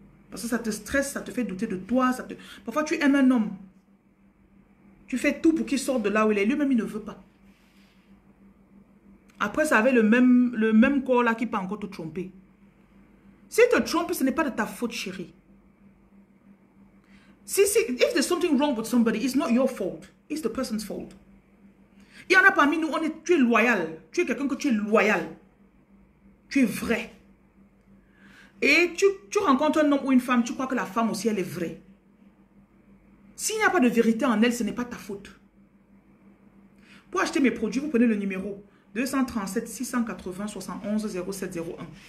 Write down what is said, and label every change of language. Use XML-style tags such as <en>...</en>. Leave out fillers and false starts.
<fr>Parce que ça te stresse, ça te fait douter de toi. Parfois, tu aimes un homme. Tu fais tout pour qu'il sorte de là où il est. Lui-même, il ne veut pas. Après, ça avait le même corps là qui peut encore te tromper. S'il te trompe, ce n'est pas de ta faute, chérie.</fr> <en>If there's something wrong with somebody, it's not your fault. It's the person's fault.</en> <fr>Il y en a parmi nous, tu es loyal. Tu es quelqu'un que tu es loyal. Tu es vrai. Et tu rencontres un homme ou une femme, tu crois que la femme aussi, elle est vraie. S'il n'y a pas de vérité en elle, ce n'est pas ta faute. Pour acheter mes produits, vous prenez le numéro 237 680 71 0701.</fr>